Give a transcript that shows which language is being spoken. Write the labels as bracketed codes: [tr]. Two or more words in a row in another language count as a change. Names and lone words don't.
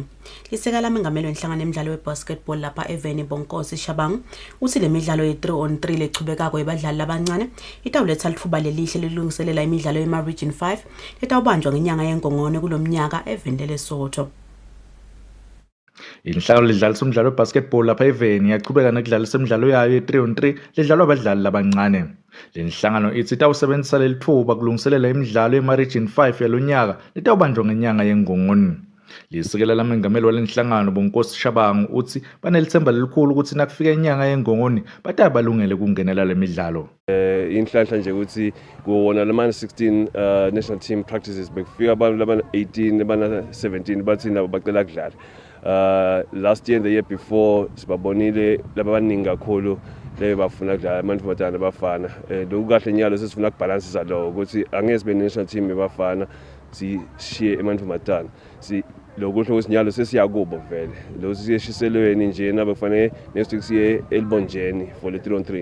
[ss] Lisekela mengameli wenhlangano emidlalo webasketball lapha eVeni Bonkosi Shabang uthi le midlalo ye-3-on-3 lechubekako yabadlali labancane itawuletha lithuba lelihle lilungiselela imidlalo yema-Region 5 letawubanjwa ngenyanga yeNgongoni kulomnyaka eVeni Lesotho. Inhlangano lidlalisa umdlalo webasketball lapha eVeni yaqhubeka nokudlalisa imidlalo yayo ye-3-on-3 ledlalwa abadlali labancane. Le nhlangano ithi itawusebenzisa leli thuba kulungiselela imidlalo yema-Region 5 yalonyaka letawubanjwa ngenyanga yeNgongoni. Lisekela lamengameli walenhlangano Bonkosi Shabang uthi banelithemba lelikhulu ukuthi nakufika inyanga yeNgongoni batabalungele kungenela le midlalo. Inhlanhla nje ukuthi kuwona lamana 16 [en] national team practices [ss] bekufika abantu labana 18 labana 17 bathi nabo bacela kudlala. [en] Last year and the year before [ss] sibabonile labaningi kakhulu le bafuna kudlala amantombazane abafana. Lokhu kahle nyalo sesifuna ukubalansisa lo ukuthi angeke sibe [en] national team [ss] yabafana sishiye emantombazane. Lokusho ukuthi nyalo sesiyakubo vele. Lo siyeshiselweni nje nabe kufanele [en] next week [ss] siye elibonjeni for le 3-on-3.